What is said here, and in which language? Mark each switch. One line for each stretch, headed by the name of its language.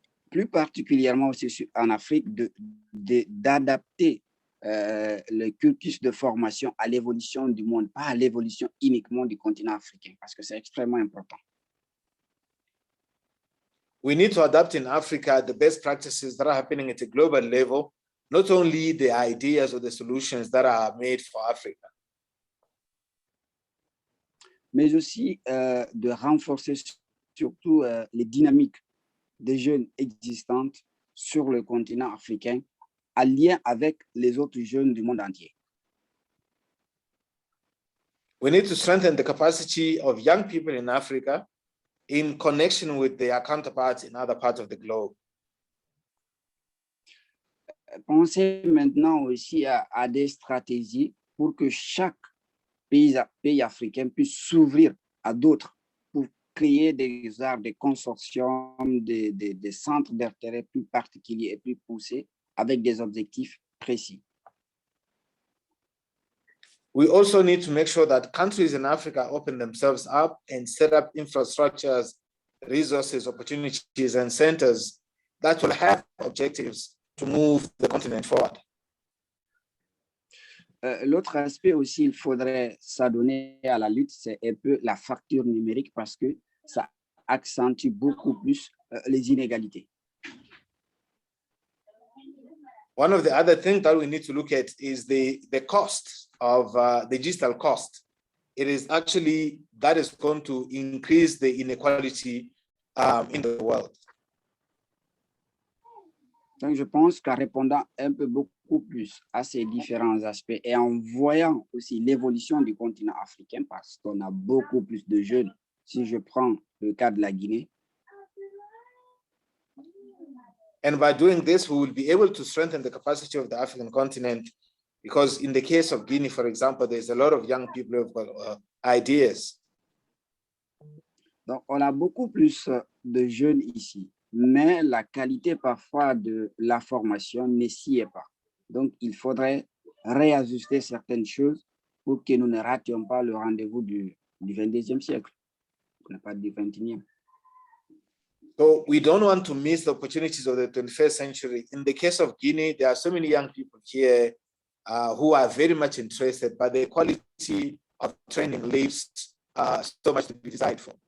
French: Plus particulièrement aussi en Afrique, d'adapter le cursus de formation à l'évolution du monde, pas à l'évolution uniquement du continent africain, parce que c'est extrêmement important.
English: We need to adapt in Africa the best practices that are happening at a global level, not only the ideas or the solutions that are made for Africa.
French: Mais aussi de renforcer surtout les dynamiques des jeunes existantes sur le continent africain en lien avec les autres jeunes du monde entier.
English: We need to strengthen the capacity of young people in Africa in connection with their counterparts in other parts of the globe.
French: Pensez maintenant aussi à des stratégies pour que chaque pays africain puisse s'ouvrir à d'autres pour créer des consortiums, des centres d'intérêt plus particuliers et plus poussés avec des objectifs précis.
English: We also need to make sure that countries in Africa open themselves up and set up infrastructures, resources, opportunities, and centers that will have objectives to move the continent forward.
French: L'autre aspect aussi, il faudrait s'adonner à la lutte, c'est un peu la fracture numérique parce que ça accentue beaucoup plus les inégalités.
English: One of the other things that we need to look at is the cost of the digital cost. It is actually that is going to increase the inequality in the world.
French: Donc, je pense qu'en répondant un peu beaucoup plus à ces différents aspects et en voyant aussi l'évolution du continent africain, parce qu'on a beaucoup plus de jeunes, si je prends le cas de la Guinée.
English: And by doing this, we will be able to strengthen the capacity of the African continent, because in the case of Guinea, for example, there's a lot of young people who have got ideas.
French: Donc, on a beaucoup plus de jeunes ici, mais la qualité parfois de la formation ne s'y est pas. Donc, il faudrait réajuster certaines choses pour que nous ne rations pas le rendez-vous du 22e siècle, on n'a pas du 21e.
English: So we don't want to miss the opportunities of the 21st century. In the case of Guinea, there are so many young people here who are very much interested, but the quality of training leaves so much to be desired for.